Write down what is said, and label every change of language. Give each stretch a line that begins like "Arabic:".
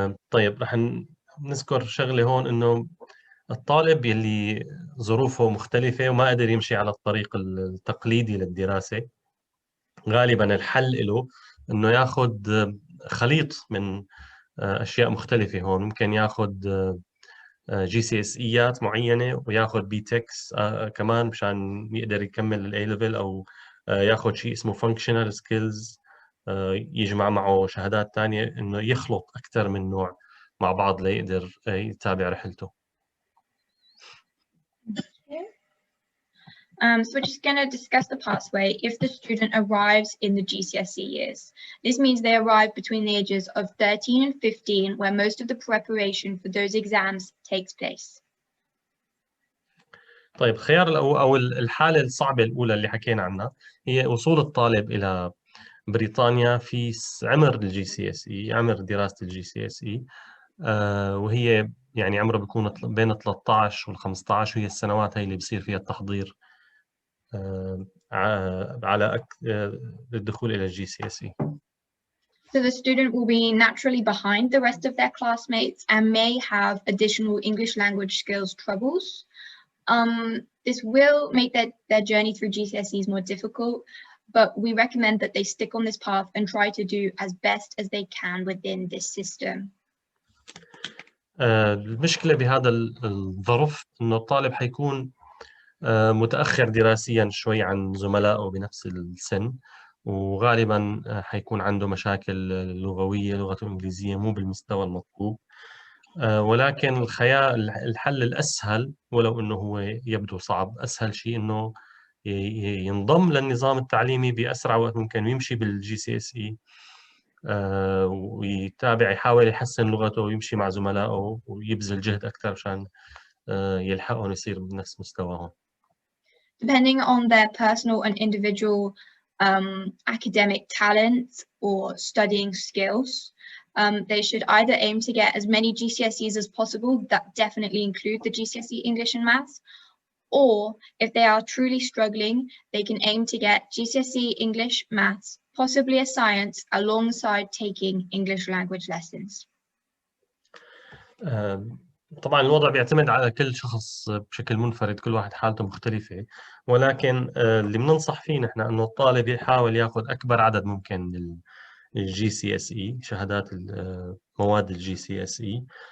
Arabic: طيب رح نذكر شغلة هون، إنه الطالب يلي ظروفه مختلفة وما قدر يمشي على الطريق التقليدي للدراسة، غالبا الحل له إنه ياخذ خليط من أشياء مختلفة. هون ممكن ياخذ GCSEات معينة وياخذ B-TECs كمان مشان يقدر يكمل ال A-level، أو ياخذ شيء اسمه Functional Skills يجمع معه شهادات تانية، إنه يخلط أكثر من نوع مع بعض ليقدر يتابع رحلته.
English: So we're just going to discuss the pathway if the student arrives in the GCSE years. This means they arrive between the ages of 13 and 15, where most of the preparation for those exams takes place.
Arabic: طيب الخيار أو الحالة الصعبة الأولى اللي حكينا عنها هي وصول الطالب إلى بريطانيا في عمر الجي سي اس اي، عمر دراسة الجي سي اس اي، وهي يعني عمره بيكون بين 13 وال 15، وهي السنوات هي اللي بصير فيها التحضير على للدخول إلى الجي سي اس اي.
English: So the student will be naturally behind the rest of their classmates and may have additional English language skills troubles. This will make their journey through GCSEs more difficult, but we recommend that they stick on this path and try to do as best as they can within this system.
Arabic: المشكلة بهذا الظرف إنه الطالب حيكون متأخر دراسيا شوي عن زملائه بنفس السن، وغالبا حيكون عنده مشاكل لغوية، لغته الإنجليزية مو بالمستوى المطلوب. ولكن الحل الأسهل، ولو أنه هو يبدو صعب، أسهل شيء أنه ينضم للنظام التعليمي بأسرع وقت ممكن ويمشي بالجي سي اس اي، ويتابع يحاول يحسن لغته ويمشي مع زملائه ويبذل جهد أكثر عشان يلحقهم يصير بنفس مستواهم.
English: Depending on their personal and individual academic talents or studying skills, they should either aim to get as many GCSEs as possible that definitely include the GCSE English and Maths, or if they are truly struggling, they can aim to get GCSE English, Maths, possibly a science, alongside taking English language lessons.
Arabic: طبعا الوضع بيعتمد على كل شخص بشكل منفرد، كل واحد حالته مختلفة، ولكن اللي بننصح فيه نحن انه الطالب يحاول ياخذ اكبر عدد ممكن من الجي سي اس اي، شهادات مواد الجي سي اس اي.